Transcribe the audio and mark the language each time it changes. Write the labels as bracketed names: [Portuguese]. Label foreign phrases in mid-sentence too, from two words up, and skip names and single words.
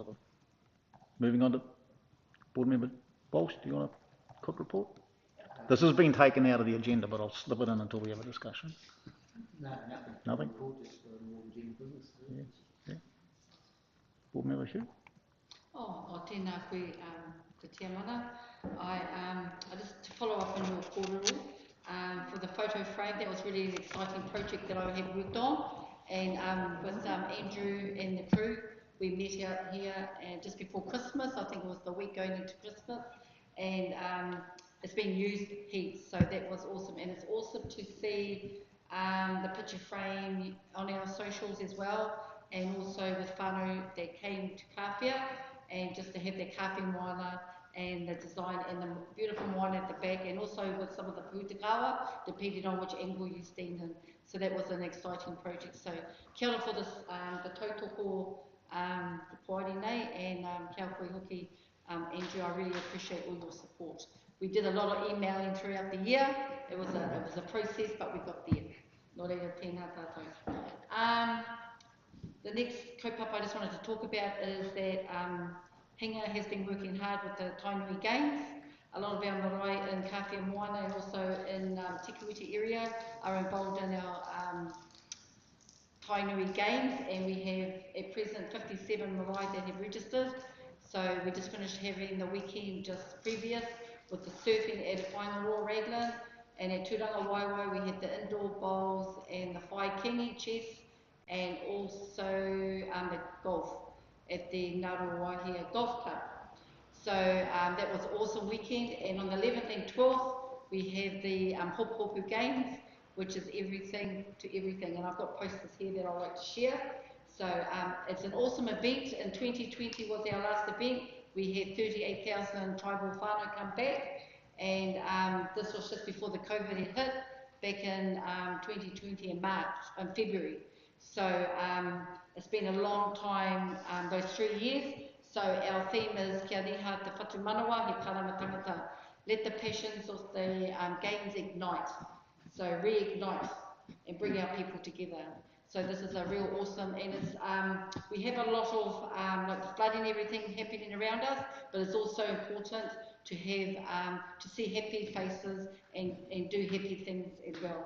[English] Moving on to Board Member Walsh, do you want a quick report? This has been taken out of the agenda, but I'll slip it in until we have a discussion. No, nothing. Nothing? Report, just more general business. Yeah. Yeah. Board member Hugh? [Māori] O tēnā koe, Te Tiamana. [English] I just to follow up on your kōrero, for the photo frame, that was really an exciting project that I had worked on. And with Andrew and the crew, we met out here and just before Christmas, I think it was the week going into Christmas. And it's been used heaps, so that was awesome. And it's awesome to see the picture frame on our socials as well. And also with whānau that came to Kāwhia, and just to have their Kāwhia moana and the design and the beautiful moana at the back, and also with some of the pūtakawa, depending on which angle you stand in. So that was an exciting project. So [Māori] kia ora [English] for this, the tautoko the [Māori] poari nei, [English] and [Māori] kia koe hoki, [English] Andrew, I really appreciate all your support. We did a lot of emailing throughout the year. It was a process, but we got there. [Māori] Nō reira, tēnā tātou. [English] The next kaupapa I just wanted to talk about is that Hinga has been working hard with the Tainui Games. A lot of our marae in Kāwhia Moana and also in Te Kuiti area are involved in our Tainui Games, and we have at present 57 marae that have registered. So we just finished having the weekend just previous with the surfing at Whaingaroa Raglan, and at Turanga Waiwai we had the indoor bowls and the [Māori] whai kingi [English] chess, and also the golf at the Ngaruawahia Golf Club. So that was an awesome weekend, and on the 11th and 12th we have the Hopu Hopu Games, which is everything to everything, and I've got posters here that I'd like to share. So it's an awesome event. In 2020 was our last event. We had 38,000 tribal whānau come back, and this was just before the COVID had hit back in 2020 in February. So it's been a long time, those 3 years. So our theme is [Māori] Kia niha te whatu manawa, he karama tangata. [English] Let the passions of the games ignite. So reignite and bring our people together. So this is a real awesome, and it's, we have a lot of like flooding and everything happening around us, but it's also important to have, to see happy faces and do happy things as well.